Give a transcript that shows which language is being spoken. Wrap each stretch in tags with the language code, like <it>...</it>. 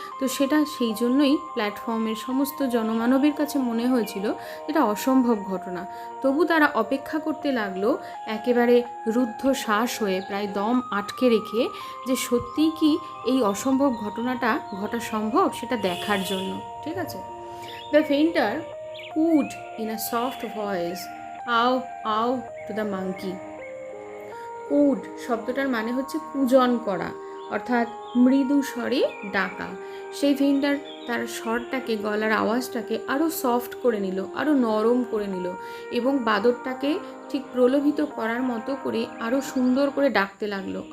<bn>তো সেটা সেই জন্যই প্ল্যাটফর্মের সমস্ত জনমানবের কাছে মনে হয়েছিল এটা অসম্ভব ঘটনা। তবু তারা অপেক্ষা করতে লাগলো একেবারে রুদ্ধ শ্বাস হয়ে, প্রায় দম আটকে রেখে, যে সত্যিই কি এই অসম্ভব ঘটনাটা ঘটা সম্ভব সেটা দেখার জন্য। ঠিক আছে।</bn> <en>The painter cooed in a soft voice, "Ow, ow" to the monkey.</en> <bn>cooed শব্দটার মানে হচ্ছে কূজন করা, অর্থাৎ মৃদু স্বরে ডাকা। সেই পেইন্টার তার স্বরটাকে, গলার আওয়াজটাকে আরও সফট করে নিল, আরও নরম করে নিল এবং বাদরটাকে ঠিক প্রলোভিত করার মতো করে আরও সুন্দর করে ডাকতে লাগলো।</bn>